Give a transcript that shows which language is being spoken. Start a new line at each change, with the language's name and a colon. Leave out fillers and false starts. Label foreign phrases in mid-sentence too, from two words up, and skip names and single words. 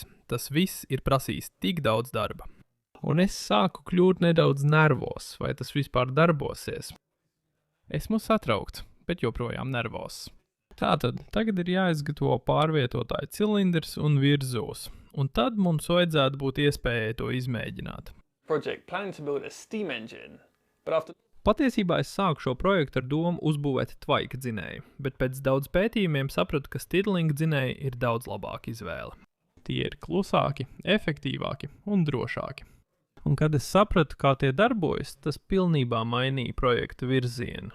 Latvian: Tas viss ir prasījis tik daudz darba. Un es sāku kļūt nedaudz nervos, vai tas vispār darbosies. Esmu satraukts, bet joprojām nervos. Tātad, tagad ir jāizgatavo pārvietotāju cilindrs un virzulis, un tad mums vajadzētu būt iespējai to izmēģināt.
English: Project planning to build a steam engine, but after
Latvian: Patiesībā es sāku šo projektu ar domu uzbūvēt tvaika dzinēju, bet pēc daudz pētījumiem sapratu, ka Stirling dzinēji ir daudz labāka izvēle. Tie ir klusāki, efektīvāki un drošāki. Un kad es sapratu, kā tie darbojas, tas pilnībā mainīja projektu virzienu.